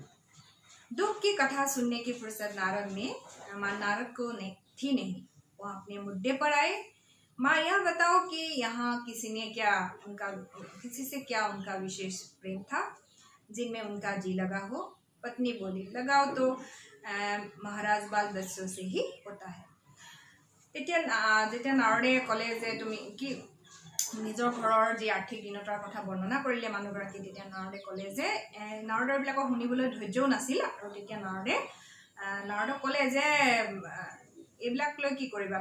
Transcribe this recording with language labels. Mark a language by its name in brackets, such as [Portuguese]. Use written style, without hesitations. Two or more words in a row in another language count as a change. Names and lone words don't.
[Hindi] दुख की कथा सुनने की फुर्सत नारद को थी नहीं। वो अपने मुद्दे पर आए। माँ, यह बताओ कि यहाँ किसी से क्या उनका विशेष प्रेम था जिनमें उनका जी लगा हो। पत्नी बोली, लगाओ तो महाराज बाल बच्चों से ही होता है। [Assamese] যেতিয়া নাৰদে ক'লে যে তুমি কি নিজৰ ঘৰৰ যি আৰ্থিক দীনতাৰ কথা বৰ্ণনা কৰিলে মানুহগৰাকী, তেতিয়া নাৰদে ক'লে যে নাৰদৰবিলাকক শুনিবলৈ ধৈৰ্যও নাছিল। আৰু তেতিয়া নাৰদক ক'লে যে এইবিলাক লৈ কি কৰিবা।